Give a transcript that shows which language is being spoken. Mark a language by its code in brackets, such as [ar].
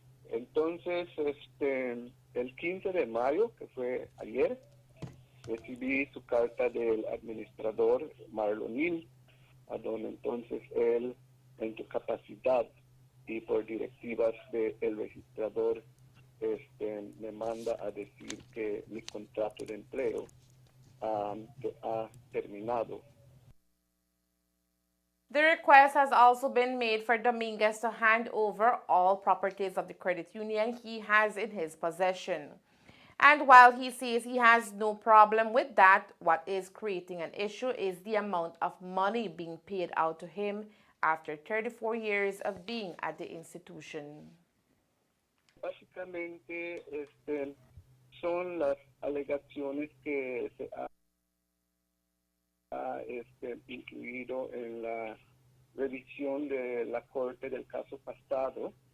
[es] Entonces, el 15 de mayo, que fue ayer, recibí su carta del administrador Marlon, a donde entonces él, en su capacidad y por directivas del registrador, me manda a decir que mi contrato de empleo ha terminado. [en] The request has also been made for Dominguez to hand over all properties of the credit union he has in his possession. And while he says he has no problem with that, what is creating an issue is the amount of money being paid out to him after 34 years of being at the institution. [es] Básicamente son las alegaciones que se ha incluido en la revisión de la corte del caso pasado.